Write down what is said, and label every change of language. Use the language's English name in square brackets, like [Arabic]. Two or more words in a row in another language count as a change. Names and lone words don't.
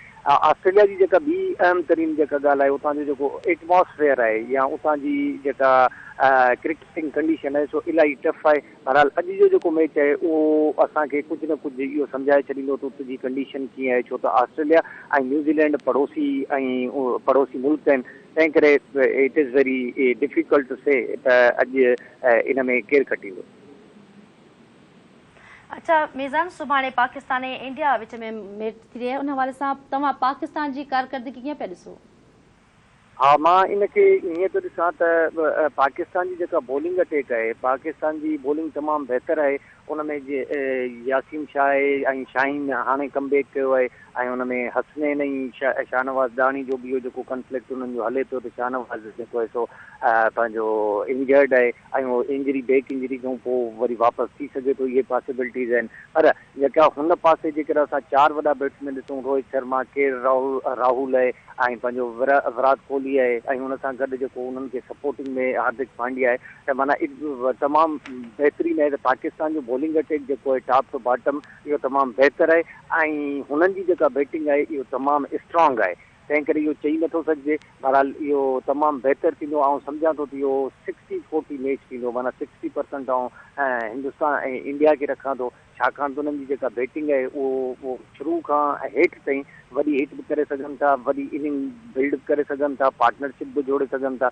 [Sindhi] ऑस्ट्रेलिया जी जेका ॿी अहम तरीन जेका ॻाल्हि आहे उतां जो जेको एटमॉस्फेयर आहे या उतां जी जेका [English] cricketing condition [Sindhi] आहे सो इलाही टफ आहे। बहरहाल अॼु जो जेको मैच आहे उहो असांखे कुझु न कुझु इहो सम्झाए छॾींदो त उते जी कंडीशन कीअं आहे, छो त ऑस्ट्रेलिया ऐं न्यूज़ीलैंड पड़ोसी मुल्क आहिनि, तंहिं करे [English] it is very difficult to say [Sindhi] त अॼु इन में केरु खटींदो। अच्छा मीज़ान, सुभाणे पाकिस्तान ऐं इंडिया विच में मैच थी रही आहे, उन हवाले सां तव्हां पाकिस्तान जी कारकर्दगी कीअं पिया ॾिसो? हाँ, मां इनखे ईअं थो ॾिसां त पाकिस्तान जी जेका [English] bowling attack [Sindhi] आहे, पाकिस्तान जी बॉलिंग तमामु बहितरु आहे। उन में यासीन शाह आहे ऐं शाहीन हाणे कमबैक कयो आहे ऐं उन में हसनैन ऐं शाहनवाज़ दाणी जो बि इहो जेको कॉन्फ्लिक्ट उन्हनि जो हले थो त शाहनवाज़ जेको आहे सो पंहिंजो इंजर्ड आहे ऐं उहो [English] back injury [Sindhi] खां पोइ वरी वापसि थी सघे थो, इहे पॉसिबिलिटीज़ आहिनि। पर जेका हुन पासे जेकर असां 4 वॾा बैट्समैन ॾिसूं, रोहित शर्मा, राहुल आहे ऐं पंहिंजो विराट कोहली आहे ऐं हुन सां गॾु जेको उन्हनि खे सपोर्टिंग में हार्दिक पांड्या आहे, त माना तमामु बहितरीनु आहे। त पाकिस्तान जो [English] bowling attack [Sindhi] जेको आहे [English] top to bottom [Sindhi] इहो तमामु बहितरु आहे ऐं हुननि जी जेका बैटिंग आहे इहो तमामु स्ट्रांग आहे, तंहिं करे इहो चई नथो सघिजे। बहरहाल इहो तमामु बहितरु थींदो, ऐं सम्झां थो त इहो 60-40 मैच थींदो, माना 60% हिंदुस्तान ऐं इंडिया खे रखां थो, छाकाणि त उन्हनि जी जेका बैटिंग आहे उहो शुरू खां हेठि ताईं वॾी हिट बि करे सघनि था, वॾी [English] inning build [Sindhi] बि करे सघनि था, पार्टनरशिप बि जोड़े सघनि था।